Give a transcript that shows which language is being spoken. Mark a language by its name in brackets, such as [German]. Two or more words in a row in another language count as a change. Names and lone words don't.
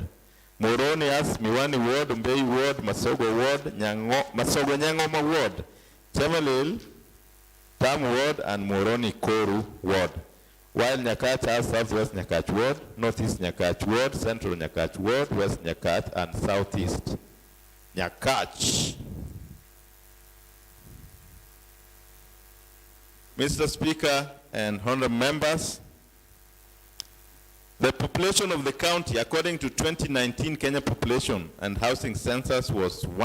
[English] Moroni has Miwani Ward, Mbei Ward, Masogo Ward, Masogo Nyangoma Ward, Chemelil, Tam Ward, and Moroni Koru Ward. While Nyakach has Southwest Nyakach Ward, Northeast Nyakach Ward, Central Nyakach Ward, West Nyakach, and Southeast Nyakach. Mr. Speaker and honorable members, the population of the county, according to 2019 Kenya population and housing census, was